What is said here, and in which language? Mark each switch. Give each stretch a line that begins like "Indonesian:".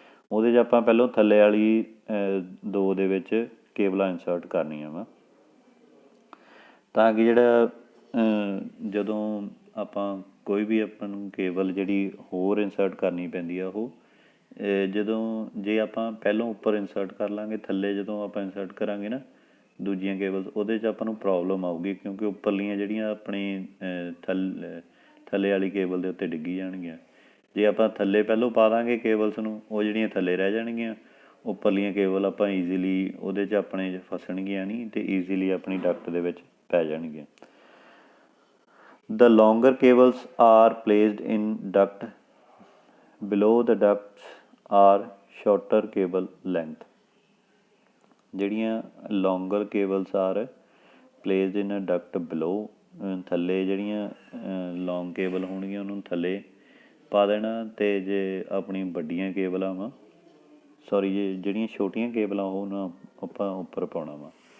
Punjabi: ਉਹਦੇ 'ਚ ਆਪਾਂ ਪਹਿਲਾਂ ਥੱਲੇ ਵਾਲੀ 2 ਦੇ ਵਿੱਚ ਕੇਬਲਾਂ ਇੰਸਰਟ ਕਰਨੀਆਂ ਵਾ, ਤਾਂ ਕਿ ਜਿਹੜਾ ਜਦੋਂ ਆਪਾਂ ਕੋਈ ਵੀ ਆਪਾਂ ਨੂੰ ਕੇਬਲ ਜਿਹੜੀ ਹੋਰ ਇੰਸਰਟ ਕਰਨੀ ਪੈਂਦੀ ਆ ਉਹ ਜਦੋਂ ਜੇ ਆਪਾਂ ਪਹਿਲਾਂ ਉੱਪਰ ਇੰਸਰਟ ਕਰ ਲਾਂਗੇ, ਥੱਲੇ ਜਦੋਂ ਆਪਾਂ ਇੰਸਰਟ ਕਰਾਂਗੇ ਨਾ ਦੂਜੀਆਂ ਕੇਬਲਸ, ਉਹਦੇ 'ਚ ਆਪਾਂ ਨੂੰ ਪ੍ਰੋਬਲਮ ਆਊਗੀ, ਕਿਉਂਕਿ ਉੱਪਰਲੀਆਂ ਜਿਹੜੀਆਂ ਆਪਣੀ ਥੱਲੇ ਵਾਲੀ ਕੇਬਲ ਦੇ ਉੱਤੇ ਡਿੱਗੀ ਜਾਣਗੀਆਂ। ਜੇ ਆਪਾਂ ਥੱਲੇ ਪਹਿਲਾਂ ਪਾ ਦਾਂਗੇ ਕੇਬਲਸ ਨੂੰ, ਉਹ ਜਿਹੜੀਆਂ ਥੱਲੇ ਰਹਿ ਜਾਣਗੀਆਂ, ਉੱਪਰਲੀਆਂ ਕੇਬਲ ਆਪਾਂ ਈਜ਼ੀਲੀ ਉਹਦੇ 'ਚ ਆਪਣੇ ਫਸਣਗੀਆਂ ਨਹੀਂ ਅਤੇ ਈਜ਼ੀਲੀ ਆਪਣੀ ਡਕਟ ਦੇ ਵਿੱਚ ਪੈ ਜਾਣਗੀਆਂ।
English: The longer cables are placed in duct. Below the ducts are shorter cable length.
Punjabi: ਜਿਹੜੀਆਂ
English: longer cables are placed in a duct below,
Punjabi: ਥੱਲੇ ਜਿਹੜੀਆਂ ਲੌਂਗ ਕੇਬਲ ਹੋਣਗੀਆਂ ਉਹਨੂੰ ਥੱਲੇ ਪਾ ਦੇਣਾ, ਅਤੇ ਜੇ ਆਪਣੀ ਵੱਡੀਆਂ ਕੇਬਲਾਂ ਵਾ ਜਿਹੜੀਆਂ ਛੋਟੀਆਂ ਕੇਬਲਾਂ ਉਹ ਨਾ ਆਪਾਂ ਉੱਪਰ ਪਾਉਣਾ ਵਾ।